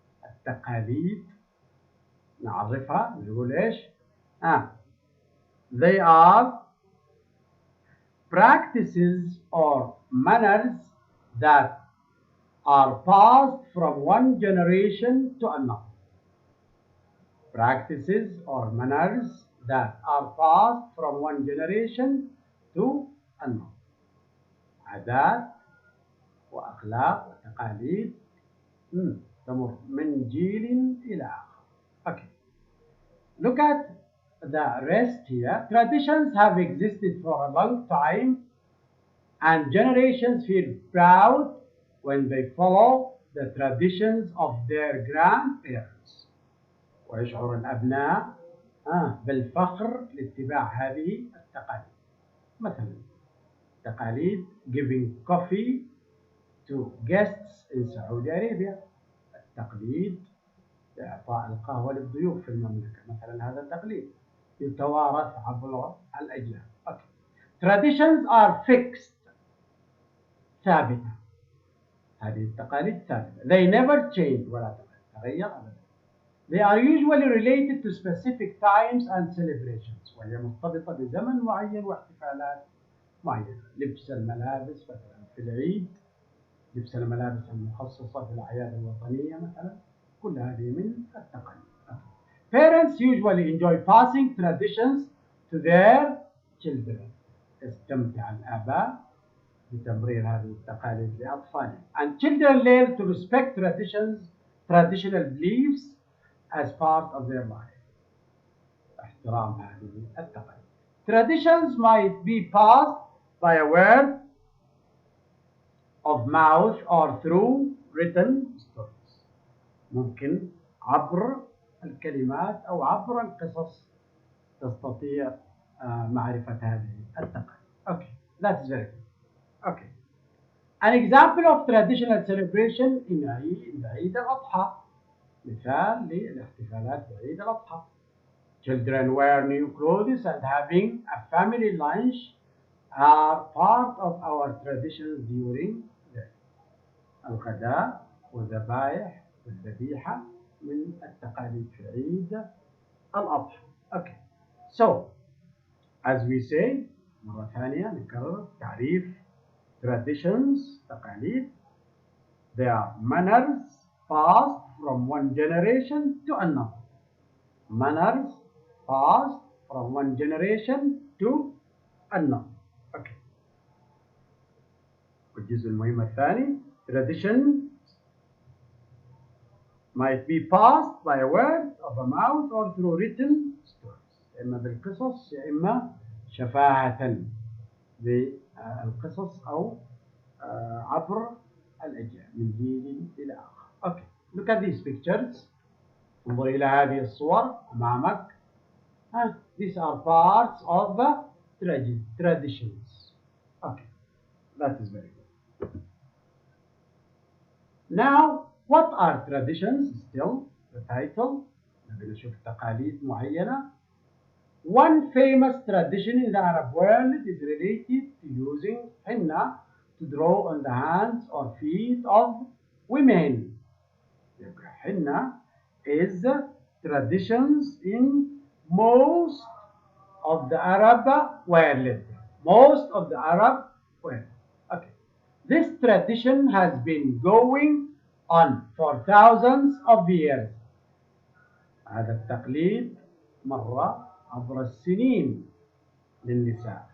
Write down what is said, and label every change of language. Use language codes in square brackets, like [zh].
[ar] التقاليد نعرفها نقول ايش؟ [en] They are practices or manners that are passed from one generation to another. Practices or manners that are passed from one generation to another. [ar] عادات وأخلاق وتقاليد تمر من جيل إلى آخر. [en] Okay. Look at the rest here. Traditions have existed for a long time and generations feel proud when they follow the traditions of their grandparents. [ar] ويشعر الأبناء بالفخر لاتباع هذه التقاليد. مثلا تقاليد [en] giving coffee to guests in Saudi Arabia. [ar] التقليد إعطاء القهوة للضيوف في المملكة مثلا هذا التقليد يتوارث عبر الأجيال. [en] Okay. Traditions are fixed ثابتة. [ar] هذه التقاليد ثابتة. [en] They never change [ar] ولا تغير أبدا. [en] They are usually related to specific times and celebrations. [ar] وهي مرتبطة بزمن معين واحتفالات معينة. لبس الملابس مثلا في العيد، لبس الملابس المخصصة في الأعياد الوطنية مثلا، كل هذه من التقاليد. [en] Parents usually enjoy passing traditions to their children. [ar] يستمتع الآباء بتمرير هذه التقاليد لأطفالهم. [en] And children learn to respect traditional beliefs as part of their life. [ar] احترام هذه التقاليد. [en] Traditions might be passed by a word of mouth or through written stories. [ar] ممكن عبر الكلمات أو عبر القصص تستطيع معرفة هذه التقاليد. [en] Okay, that's very good. Okay. An example of traditional celebration in عيد الأضحى. [ar] مثال للاحتفالات بعيد الأضحى. [en] Children wear new clothes and having a family lunch are part of our traditions during the [ar] الغداء والذبائح والذبيحة من التقاليد في عيد الأضحى. [en] Okay. So, as we say, [ar] مرة ثانية نكرر تعريف [en] traditions تقاليد. They are manners passed from one generation to another. Manners passed from one generation to another. Okay. [ar] والجزء المهم الثاني [en] traditions might be passed by a word of a mouth or through written stories. [ar] إما بالقصص يا إما شفاهة بالقصص أو عبر الأجيال من جيل إلى آخر. [en] Okay. Look at these pictures. [ar] انظر إلى هذه الصور أمامك. [en] These are parts of the traditions. Okay. That is very good. Now, what are traditions? Still, the title. [ar] نبي نشوف تقاليد معينة. [en] One famous tradition in the Arab world is related to using henna to draw on the hands or feet of women. Henna is traditions in most of the Arab world. Most of the Arab world. Okay. This tradition has been going on for thousands of years. [ar] هذا التقليد مر عبر السنين للنساء.